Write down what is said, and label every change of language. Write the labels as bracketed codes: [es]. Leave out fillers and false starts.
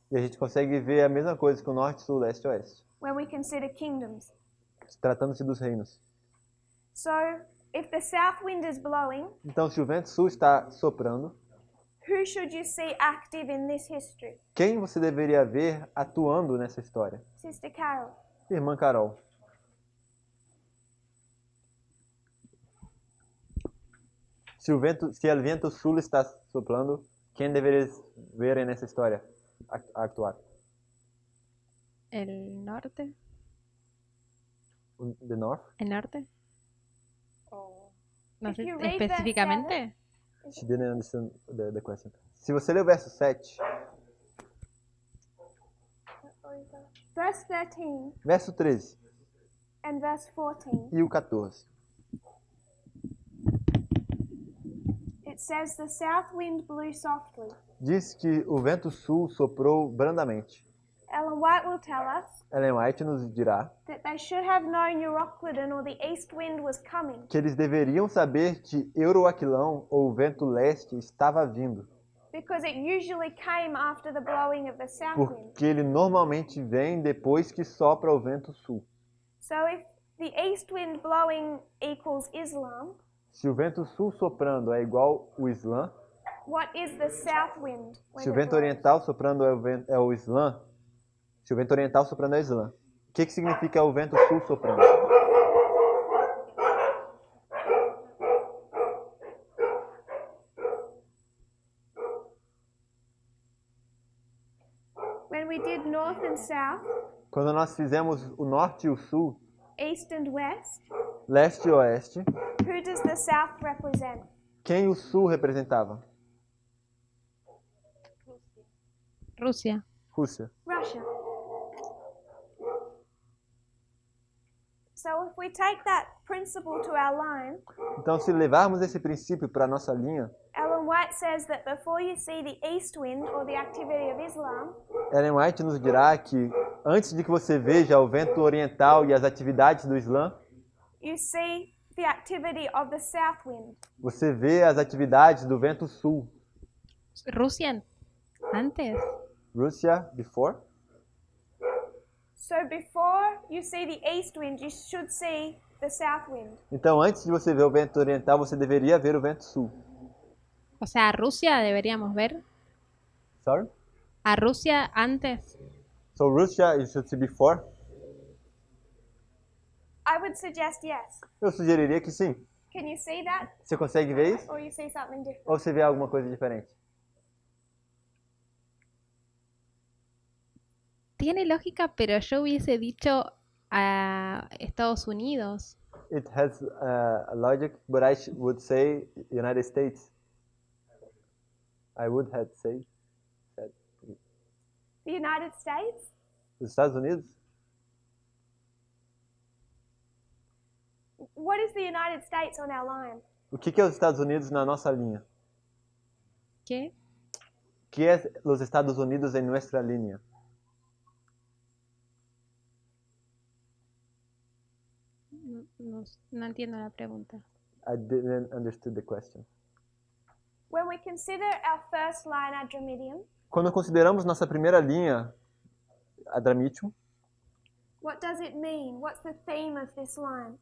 [pt] E a gente consegue ver a mesma coisa com Norte, Sul, Leste e Oeste, [en] when we consider kingdoms. [pt] tratando-se dos reinos. [en] So, if the south wind is blowing, [pt] Então, se o vento sul está soprando, [en] who should you see active in this history? [pt] quem você deveria ver atuando nessa história? [en] Sister Carol. [pt] Irmã Carol. Se o vento sul está soprando, quem deveria ver nessa história actuar? [es] El norte. [en] The North? [es] El norte. No [en] If [es] sé [en] you read verse [es] específicamente. [en] She didn't understand the question. [pt] Se você ler o verso 7, [en] Verse 13 [pt] verso 13 [en] and verse 14, [pt] e o 14, [en] it says the south wind blew softly. [pt] Diz que o vento sul soprou brandamente. [en] Ellen White will tell us [pt] Ellen White nos dirá [en] that they should have known Euroclydon or the east wind was coming, [pt] que eles deveriam saber que Euroaquilão, ou o vento leste, estava vindo, [en] because it usually came after the blowing of the south wind. [pt] porque ele normalmente vem depois que sopra o vento sul. [en] So if the east wind blowing equals Islam, [pt] Se o vento sul soprando é igual o Islã, [en] what is the south wind? when [pt] se o [en] it [pt] vento [en] blows? [pt] oriental soprando é o Islã, se o vento oriental soprando é o Islã, o que significa o vento sul soprando? [en] When we did north and south, [pt] Quando nós fizemos o norte e o sul, [en] east and west, [pt] leste e oeste, [en] who does the south represent? [pt] quem o sul representava? [es] Rusia. [pt] Rússia. [en] Russia. So if we take that principle to our line, [pt] Então, se levarmos esse princípio para a nossa linha, [en] Ellen White says that before you see the east wind or the activity of Islam, [pt] Ellen White nos dirá que antes de que você veja o vento oriental e as atividades do Islã, [en] you see the activity of the south wind. [pt] você vê as atividades do vento sul. [es] Rusia antes. [en] Rússia, before. So before you see the east wind, you should see the south wind. [pt] Então, antes de você ver o vento oriental, você deveria ver o vento sul. [es] O sea, a Rusia deberíamos ver. [en] Sorry? [es] A Rusia antes. [en] So, Russia, you should see before. I would suggest yes. [pt] Eu sugeriria que sim. [en] Can you see that? [pt] Você consegue ver isso? [en] Or you see something different? [pt] Ou você vê alguma coisa diferente? [es] Tiene lógica, pero yo hubiese dicho a Estados Unidos. [en] It has a logic, but I would say United States. I would have said The United States? [pt] os Estados Unidos. [en] What is the United States on our line? [pt] O que é os Estados Unidos na nossa linha? [es] ¿Qué? [pt] O que é os Estados Unidos em nossa linha? [es] No entiendo la pregunta. [en] I didn't understand the question. When we consider our first line Adramitium, [pt] Quando consideramos nossa primeira linha, Adramitium, [en] what does it mean? What's the theme of this line?